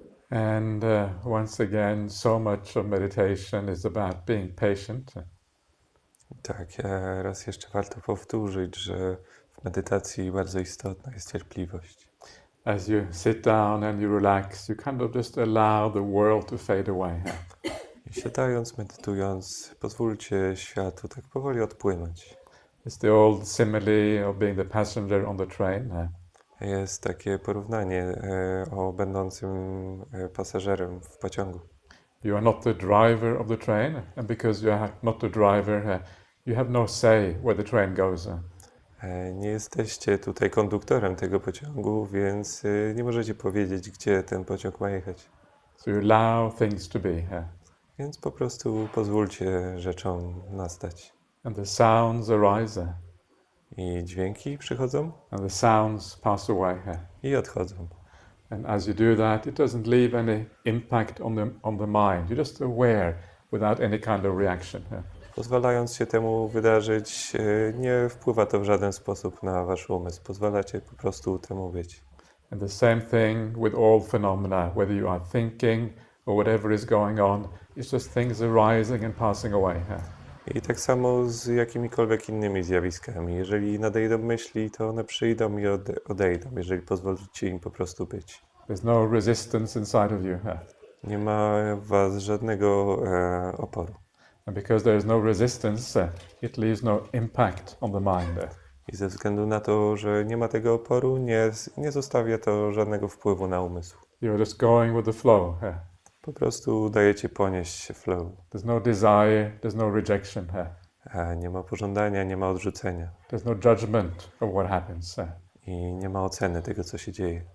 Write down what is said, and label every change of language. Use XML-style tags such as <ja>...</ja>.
<en>And once again, so much of meditation is about being patient.</en> <pl>Tak, raz jeszcze warto powtórzyć, że w medytacji bardzo istotna jest cierpliwość.</pl> <en>As you sit down and you relax, you kind of just allow the world to fade away.</en> <pl>I siadając, medytując, pozwólcie światu tak powoli odpłynąć.</pl> <en>It's the old simile of being the passenger on the train.</en> <pl>Jest takie porównanie o będącym pasażerem w pociągu.</pl> <en>You are not the driver of the train, and because you are not the driver, you have no say where the train goes.</en> <pl>Nie jesteście tutaj konduktorem tego pociągu, więc nie możecie powiedzieć, gdzie ten pociąg ma jechać.</pl> <en>So you allow things to be.</en> <pl>Więc po prostu pozwólcie rzeczom nastać.</pl> <en>And the sounds arise.</en> <pl>I dźwięki przychodzą.</pl> <en>And the sounds pass away.</en> <pl>I odchodzą.</pl> <en>And as you do that, it doesn't leave any impact on the mind. You're just aware without any kind of reaction.</en> <pl>Pozwalając się temu wydarzyć, nie wpływa to w żaden sposób na wasz umysł. Pozwalacie po prostu temu być.</pl> <en>And the same thing with all phenomena, whether you are thinking or whatever is going on, it's just things arising and passing away.</en> <pl>I tak samo z jakimikolwiek innymi zjawiskami. Jeżeli nadejdą myśli, to one przyjdą i odejdą, jeżeli pozwolicie im po prostu być.</pl> <en>There's no resistance inside of you.</en> <pl>Nie ma w was żadnego oporu.</pl> <en>And because there is no resistance, it leaves no impact on the mind.</en> <pl>I ze względu na to, że nie ma tego oporu, nie zostawia to żadnego wpływu na umysł.</pl> <en>You're just going with the flow.</en> <pl>Po prostu dajecie ponieść się flow.</pl> <en>There's no desire, there's no rejection.</en> <pl>Nie ma pożądania, nie ma odrzucenia.</pl> <en>There's no judgment of what happens.</en> <pl>I nie ma oceny tego, co się dzieje.</pl>